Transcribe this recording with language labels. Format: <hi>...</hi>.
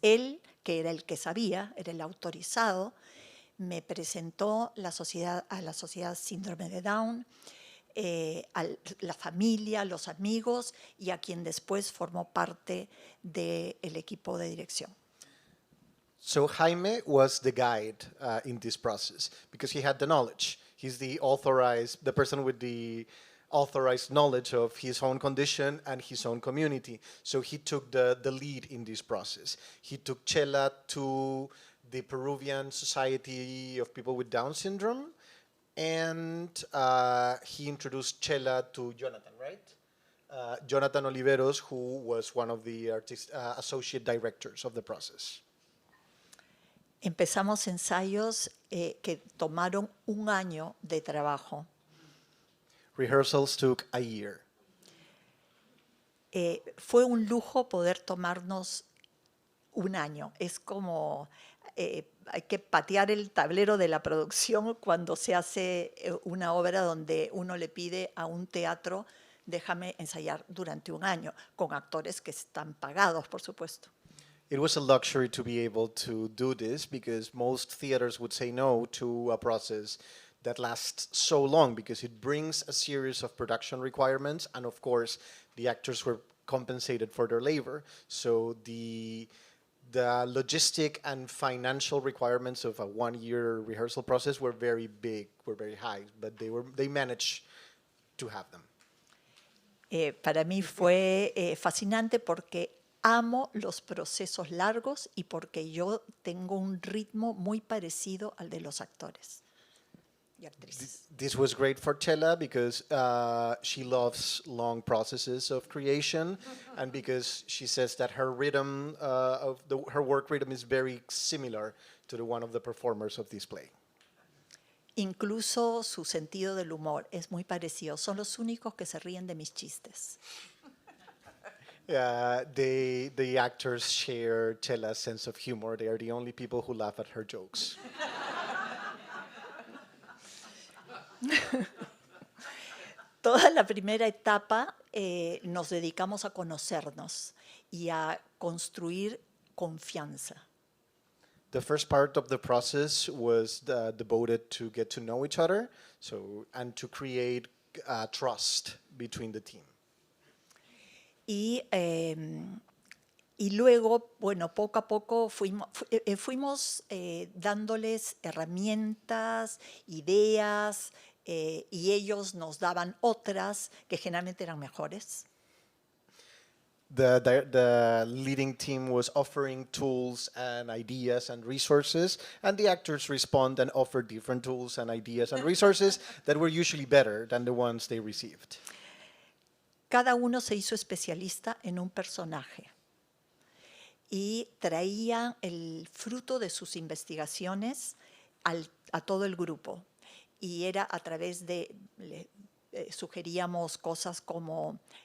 <es>Él, que era el que sabía, era el autorizado, me presentó a la sociedad síndrome de Down, a la familia, los amigos y a quien después formó parte del equipo de dirección.</es> <en>So Jaime was the guide in this process because he had the knowledge. He's the person with the authorized knowledge of his own condition and his own community. So he took the lead in this process. He took Chela to the Peruvian Society of People with Down Syndrome, and he introduced Chela to Jonathan, right? Jonathan Oliveros, who was one of the associate directors of the process.</en> <es>Empezamos ensayos que tomaron un año de trabajo.</es> <en>Rehearsals took a year.</en> <es>Fue un lujo poder tomarnos un año. Es como hay que patear el tablero de la producción cuando se hace una obra donde uno le pide a un teatro, déjame ensayar durante un año, con actores que están pagados, por supuesto.</es> <en>It was a luxury to be able to do this because most theaters would say no to a process that lasts so long because it brings a series of production requirements, and of course the actors were compensated for their labor. So the logistic and financial requirements of a one-year rehearsal process were very big, were very high, but they managed to have them.</en> <es>Para mí fue fascinante porque amo los procesos largos y porque yo tengo un ritmo muy parecido al de los actores y actrices.</es> <en>This was great for Chela because she loves long processes of creation and because she says that her rhythm, her work rhythm is very similar to the one of the performers of this play.</en> <es>Incluso su sentido del humor es muy parecido. Son los únicos que se ríen de mis chistes.</es> <en>The actors share Chela's sense of humor. They are the only people who laugh at her jokes.</en> <es>Toda la primera etapa nos dedicamos a conocernos y a construir confianza.</es> <en>The first part of the process was devoted to get to know each other, and to create trust between the team.</en> <es>Y luego, bueno, poco a poco fuimos dándoles herramientas, ideas, y ellos nos daban otras que generalmente eran mejores.</es> <en>The leading team was offering tools and ideas and resources, and the actors respond and offer different tools and ideas and resources that were usually better than the ones they received.</en> <es>Cada uno se hizo especialista en un personaje y traía el fruto de sus investigaciones a todo el grupo. Y era a través de, sugeríamos cosas como</es>